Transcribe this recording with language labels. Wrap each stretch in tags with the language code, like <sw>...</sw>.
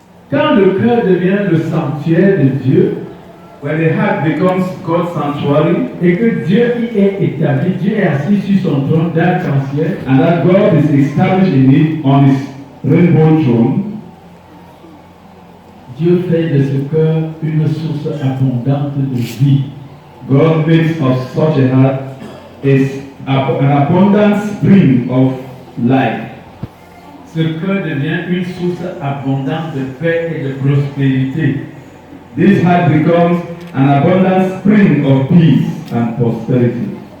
<fr>Quand le cœur devient le sanctuaire de Dieu,</fr> <en>when the heart becomes God's sanctuary,</en> <fr>et que Dieu y est établi, Dieu est assis sur son trône d'arc-en-ciel,</fr> <en>and that God is established in it on his rainbow throne,</en> <fr>Dieu fait de ce cœur une source abondante de vie.</fr> <en>God makes of such a heart an abundant spring of life.</en> <fr>Ce cœur devient une source abondante de paix et de prospérité.</fr> <en>This heart becomes an abundant spring of peace and prosperity.</en>